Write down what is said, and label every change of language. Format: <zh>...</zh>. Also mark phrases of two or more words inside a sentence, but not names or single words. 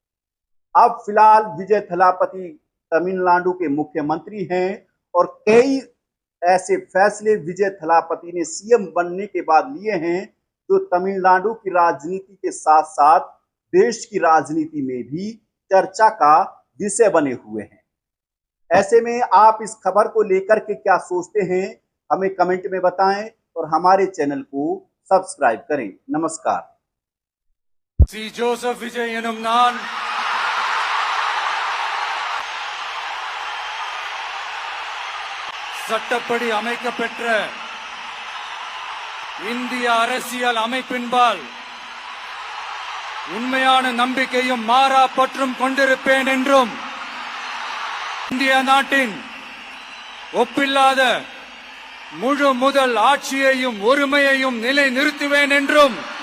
<hi>अब फिलहाल विजय थलापति तमिलनाडु के मुख्यमंत्री हैं और कई ऐसे फैसले विजय थलापति ने सीएम बनने के बाद लिए हैं जो तमिलनाडु की राजनीति के साथ साथ देश की राजनीति में भी चर्चा का विषय बने हुए हैं। ऐसे में आप इस खबर को लेकर के क्या सोचते हैं, हमें कमेंट में बताएं और हमारे चैनल को सब्सक्राइब करें। नमस्कार।</hi> <ta>சி ஜோசப் விஜய் எனும் நான் சட்டப்படி அமைக்கப்பெற்ற இந்திய அரசியல் அமைப்பின்பால் உண்மையான நம்பிக்கையும் மாறா பற்றும் கொண்டிருப்பேன் என்றும் இந்திய நாட்டின் ஒப்பில்லாத முழு முதல் ஆட்சியையும் ஒருமையையும் நிலை நிறுத்துவேன் என்றும்</ta>